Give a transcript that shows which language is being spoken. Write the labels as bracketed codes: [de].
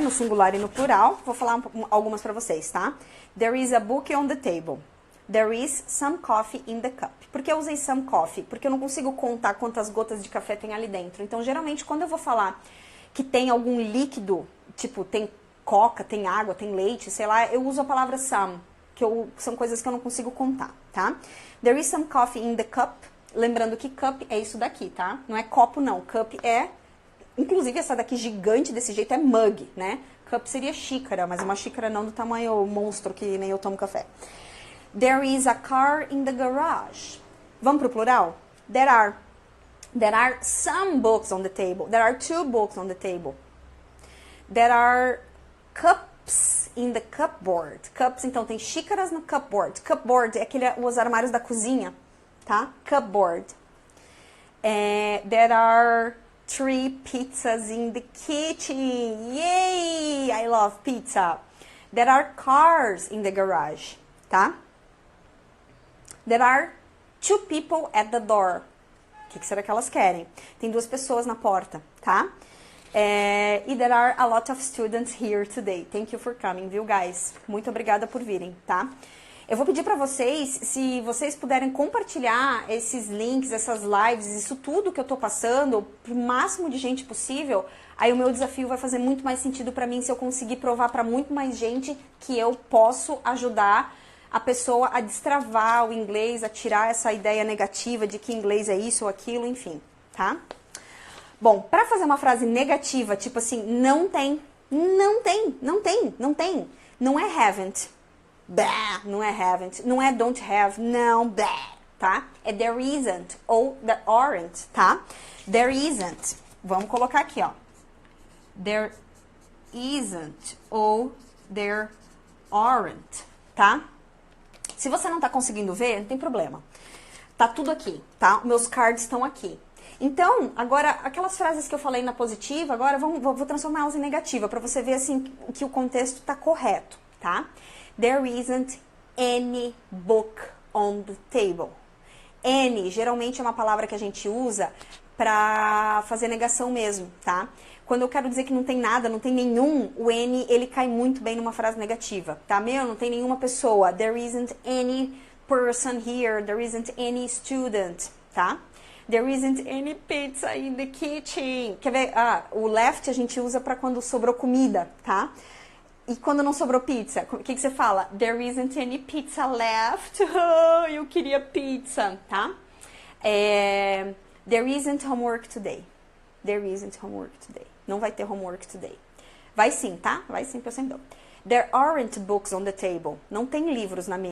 [pt] No singular e no plural. Vou falar algumas para vocês, tá? [en] There is a book on the table. There is some coffee in the cup. [pt] Por que eu usei some coffee? Porque eu não consigo contar quantas gotas de café tem ali dentro. Então, geralmente, quando eu vou falar que tem algum líquido, tipo, tem coca, tem água, tem leite, sei lá, eu uso a palavra some, são coisas que eu não consigo contar, tá? [en] There is some coffee in the cup. [pt] Lembrando que cup é isso daqui, tá? Não é copo, não. Cup é... Inclusive, essa daqui gigante desse jeito é mug, né? Cup seria xícara, mas uma xícara não do tamanho monstro que nem eu tomo café. [en] There is a car in the garage. [pt] Vamos pro plural? [en] There are some books on the table. There are 2 books on the table. There are cups in the cupboard. [pt] Cups, então, tem xícaras no cupboard. Cupboard é os armários da cozinha, tá? [en] Cupboard. There are 3 pizzas in the kitchen. Yay! I love pizza. There are cars in the garage, tá? There are 2 people at the door. [pt] O que será que elas querem? Tem 2 pessoas na porta, tá? E [en] there are a lot of students here today. Thank you for coming, viu, guys? [pt] Muito obrigada por virem, tá? Eu vou pedir pra vocês, se vocês puderem compartilhar esses links, essas lives, isso tudo que eu tô passando, pro máximo de gente possível, aí o meu desafio vai fazer muito mais sentido pra mim se eu conseguir provar pra muito mais gente que eu posso ajudar a pessoa a destravar o inglês, a tirar essa ideia negativa de que inglês é isso ou aquilo, enfim, tá? Bom, pra fazer uma frase negativa, tipo assim, não tem, não é haven't, bah, não é haven't, não é don't have, não, bah, tá? [en] É there isn't ou there aren't, tá? There isn't, [pt] vamos colocar aqui, ó, [en] there isn't ou there aren't, tá? [pt] Se você não tá conseguindo ver, não tem problema. Tá tudo aqui, tá? Meus cards estão aqui. Então, agora, aquelas frases que eu falei na positiva, agora vou transformá-las em negativa, para você ver, assim, que o contexto tá correto, tá? [en] There isn't any book on the table. [pt] Any, geralmente, é uma palavra que a gente usa pra fazer negação mesmo, tá? Quando eu quero dizer que não tem nada, não tem nenhum, o any, ele cai muito bem numa frase negativa, tá? Não tem nenhuma pessoa. [en] There isn't any person here. There isn't any student, tá? There isn't any pizza in the kitchen. [pt] Quer ver? O left a gente usa pra quando sobrou comida, tá? E quando não sobrou pizza, o que você fala? [en] There isn't any pizza left. [pt] Oh, eu queria pizza, tá? [en] There isn't homework today. There isn't homework today. [pt] Não vai ter homework today. Vai sim, tá? Vai sim, que eu sempre dou. [en] There aren't books on the table. [pt] Não tem livros na mesa.